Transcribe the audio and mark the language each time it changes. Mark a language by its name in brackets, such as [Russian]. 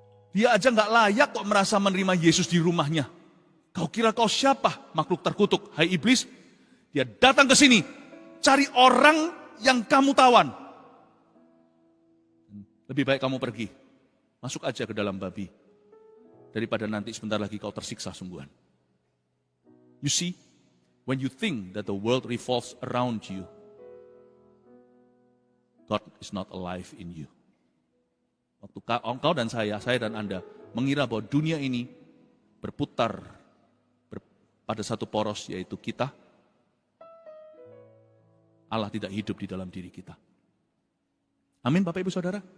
[Indonesian] Dia aja gak layak kok merasa menerima Yesus di rumahnya. Kau kira kau siapa? Makhluk terkutuk. Hai iblis, dia datang ke sini, cari orang yang kamu tawan. Lebih baik kamu pergi, masuk aja ke dalam babi. Daripada nanti sebentar lagi kau tersiksa sungguhan. [English] You see? When you think that the world revolves around you, God is not alive in you. [Indonesian] Waktu engkau dan saya dan Anda mengira bahwa dunia ini berputar pada satu poros, yaitu kita, Allah tidak hidup di dalam diri kita. Amin Bapak Ibu Saudara.